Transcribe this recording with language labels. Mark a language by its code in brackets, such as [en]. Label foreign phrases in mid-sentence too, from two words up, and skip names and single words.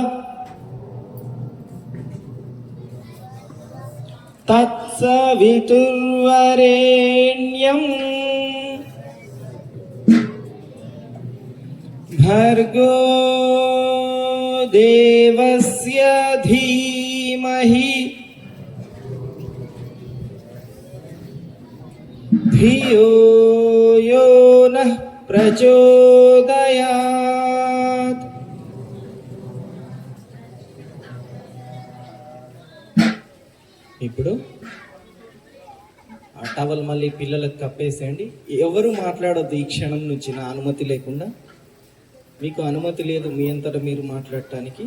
[sa] తత్సవితుర్వరేణ్యం భర్గో దేవస్య ధీమహి ధియో యో నః ప్రచోదయాత్. [te] ఇప్పుడు ఆ టవల్ మళ్ళీ పిల్లలకు కప్పేసేయండి. ఎవరు మాట్లాడొద్దు ఈ క్షణం నుంచి నా అనుమతి లేకుండా. మీకు అనుమతి లేదు మీ అంతటా మీరు మాట్లాడటానికి.